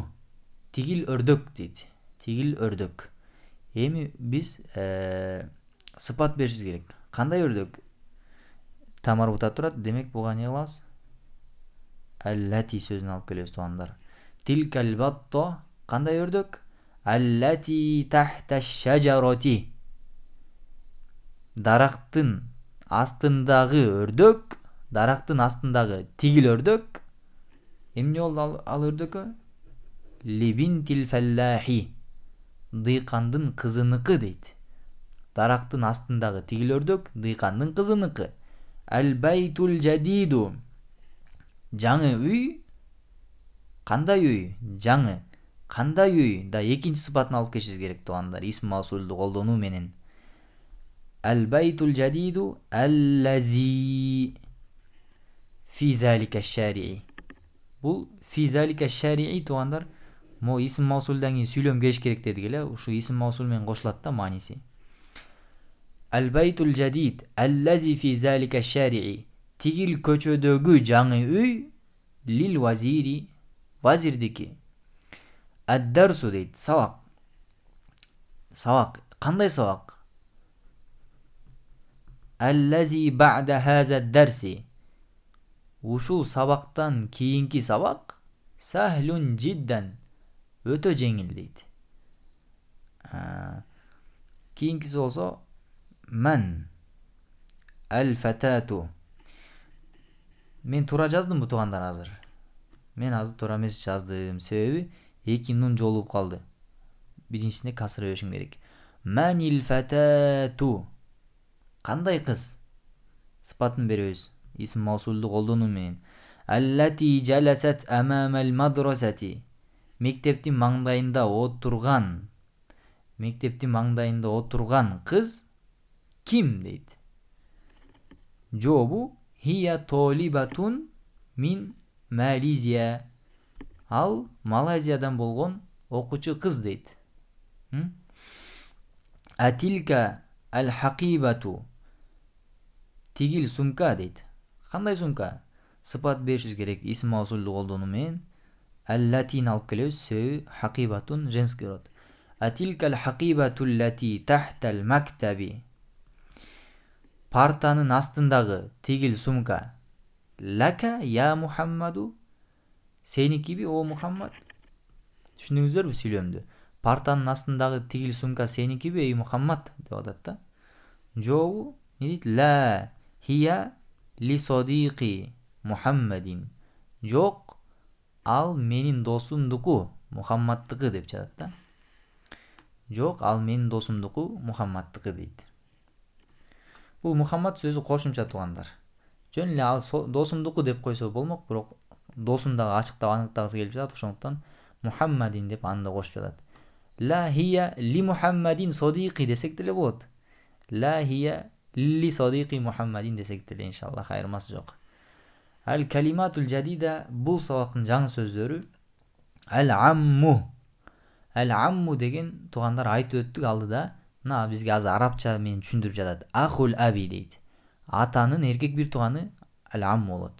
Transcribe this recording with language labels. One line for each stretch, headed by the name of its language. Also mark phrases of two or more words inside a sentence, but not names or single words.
Kyrgyz: Тигил өрдөк дейт. Тигил өрдөк. Эми биз сыпат беришибиз керек. Кандай өрдөк? Тамарбута турат. Демек буга эмне кылабыз? Allati сөзүн алып келебиз туугандар.
Arabic: تلك البطة,
Kyrgyz: кандай өрдөк?
Arabic: التي تحت الشجرة.
Kyrgyz: Дарактын астындагы өрдөк, дарактын астындагы тигил өрдөк. Эмне болду ал өрдөккө?
Arabic: لبنت الفلاح,
Kyrgyz: дыйкандын кызыныкы дейт. Дарактын астындагы тигил өрдөк дыйкандын кызыныкы.
Arabic: البيت الجديد,
Kyrgyz: жаңы үй. Кандай үй? Жаңы. Кандай үй? Да экинчи сыпатын алып келишибиз керек туугандар, исм маусулду колдонуу менен.
Arabic: البيت الجديد الذي في ذلك الشارع.
Kyrgyz: Бул
Arabic: في ذلك الشارع
Kyrgyz: туугандар Мо исим маусулдан кийин сүйлөм келиш керек дедик эле. Ушу исим маусул менен кошулат да мааниси.
Arabic: البيت الجديد الذي في ذلك الشارع.
Kyrgyz: Tigil köçödөгү жаңы үй
Arabic: للوزير
Kyrgyz: вазирдики. Ad-darsu дейт, сабак. Сабак. Кандай сабак?
Arabic: الذي بعد هذا الدرس.
Kyrgyz: Ушул сабактан кийинки сабак
Arabic: سهل جدا.
Kyrgyz: Өтө жеңил дейт. Кийинкиси болсо
Arabic: من الفتاة.
Kyrgyz: Мен туура жаздым туугандар азыр. Мен азыр туура эмес жаздым. Себеби эки нун жолугуп калды. Биринчисине касыр беришим керек.
Arabic: من الفتاة.
Kyrgyz: Кандай кыз? Сыпатын беребиз. Исим маусулду колдонуу менен.
Arabic: التي جلست أمام المدرسة.
Kyrgyz: Мектептин маңдайында отурган. Мектептин маңдайында отурган кыз ким дейт?
Arabic: Жообу هي طالبة من Малайзия.
Kyrgyz: Ал Малайзиядан болгон окуучу кыз дейт.
Arabic: أتلك الحقيبة.
Kyrgyz: Тигил сумка дейт. Кандай сумка? Сыпат беришиз керек. Исим маусулду колдонуу менен al-latini алып келебиз.
Arabic: Сөбү haqibатун
Russian: женский род.
Arabic: أتلك الحقيبة التي تحت المكتب.
Kyrgyz: Партанын астындагы тигил сумка.
Arabic: لك يا محمد.
Kyrgyz: Сеникиби о Мухаммад? Түшүндүңүздөрбү сүйлөмдү? Партанын астындагы тигил сумка сеникиби эй Мухаммад деп атат да. Жообу не дейт?
Arabic: لا هي لصديقي محمد.
Kyrgyz: Жок, ал менин досумдуку, Мухаммаддыкы деп жатат да. Жок, ал менин досумдуку, Мухаммаддыкы дейт. Бул Мухаммад сөзү кошумча туугандар. Жөн эле ал досумдуку деп койсо болмок, бирок досун дагы ачыктап аныктагысы келип жатат, ошондуктан Мухаммадин деп аны да кошуп жатат.
Arabic: لا هي لمحمد صديقي
Kyrgyz: десек деле болот.
Arabic: لا هي لصديقي محمد
Kyrgyz: десек деле иншаллах айырмасы жок.
Arabic: الكلمات الجديدة
Kyrgyz: бул сабактын жаңы сөздөрү ал-амму. Ал-амму деген туугандар айтып өттүк алдыда. Мына бизге азыр арабча менен түшүндүрүп жатат.
Arabic: أخو الأب дейт.
Kyrgyz: Атанын эркек бир тууганы ал-амму болот.